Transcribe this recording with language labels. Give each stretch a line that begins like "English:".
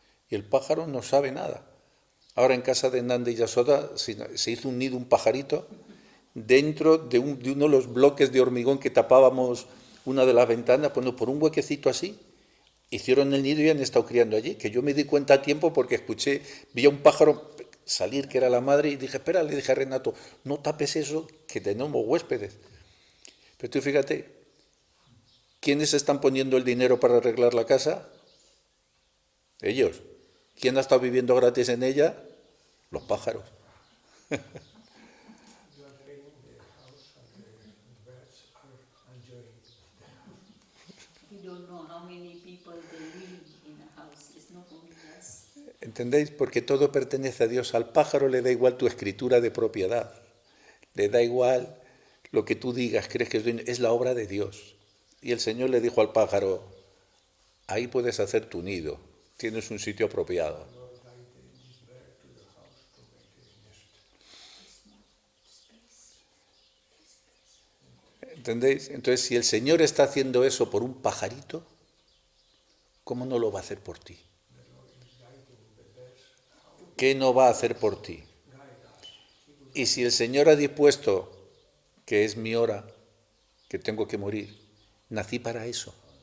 Spanish: Y el pájaro no sabe nada. Ahora en casa de Nanda y Yasoda se hizo un nido, un pajarito, dentro de uno de los bloques de hormigón que tapábamos una de las ventanas, por un huequecito así, hicieron el nido y han estado criando allí, que yo me di cuenta a tiempo porque vi a un pájaro salir, que era la madre, y dije, espera, le dije a Renato, no tapes eso, que tenemos huéspedes. Pero tú fíjate, ¿quiénes están poniendo el dinero para arreglar la casa? Ellos. ¿Quién ha estado viviendo gratis en ella? los pájaros.
English: You are living in the house and the birds are enjoying. We don't know how many people they live in a house. It's not only us.
Spanish: ¿Entendéis? Porque todo pertenece a Dios. Al pájaro le da igual tu escritura de propiedad. Le da igual lo que tú digas, crees que es la obra de Dios. Y el Señor le dijo al pájaro, ahí puedes hacer tu nido, tienes un sitio apropiado.
English: Lord guided this bird to your house to make a nest.
Spanish: ¿Entendéis? Entonces, si el Señor está haciendo eso por un pajarito, ¿cómo no lo va a hacer por ti? ¿Qué no va a hacer por ti? Y si el Señor ha dispuesto que es mi hora, que tengo que morir, nací para eso.